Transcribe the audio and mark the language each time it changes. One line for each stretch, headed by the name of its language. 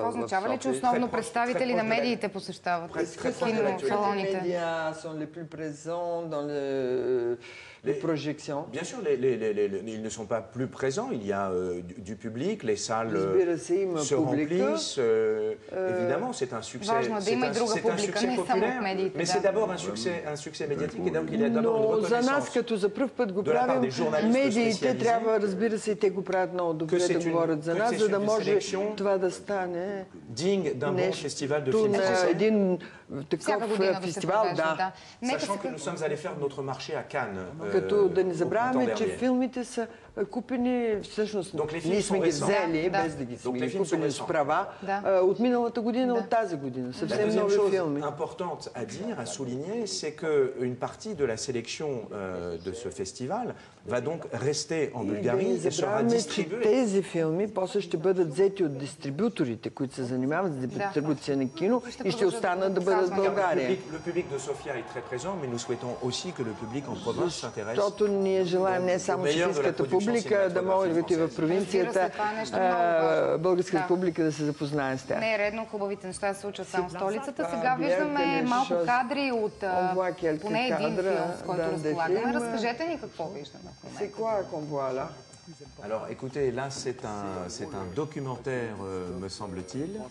Bulgarian: Това означава ли, че основно представители на медиите посещават киносалоните?
French: Медиа sont les plus présents dans les projections. Bien sûr, ils ne sont pas plus présents. Il y a du public, les salles se remplissent. Évidemment, c'est un succès. C'est un succès populaire, mais c'est d'abord un succès médiatique et donc il y a d'abord une reconnaissance.
Bulgarian: За нас, като за пръв път го правим, медиите трябва, разбира се, и те го правят много добре да говорят за нас, за да може това да стане нещо на един такъв фестивал. Да.
French: Sachant que nous sommes allés faire notre marché à Cannes.
Bulgarian: Като да не забравяме, че филмите са купени, всъщност ние сме ги взели, без да ги сме купили с права, от миналата година, от тази година. Съвсем нови филми.
French: Importante à dire, à souligner, c'est qu'une partie de la sélection de ce festival va donc rester en Bulgarie et sera distribuée.
Bulgarian: Тези филми после ще бъдат взети от дистрибуторите, които се занимават с дистрибуция на кино и ще останат да бъдат в България.
French: Le public de Sofia est très présent, mais nous souhaitons aussi que le public en province s'intéresse.
Bulgarian: Защото ние желаем не само софийската публика да могат и в провинцията, българската публика да се запознае с тях. Не е редно хубавите неща да се случват само в столицата. Сега виждаме малко кадри от поне един филм, с който разполагаме. Разкажете ни какво виждаме.
French: C'est quoi qu'on voit là? Alors écoutez, là c'est un documentaire, me semble-t-il.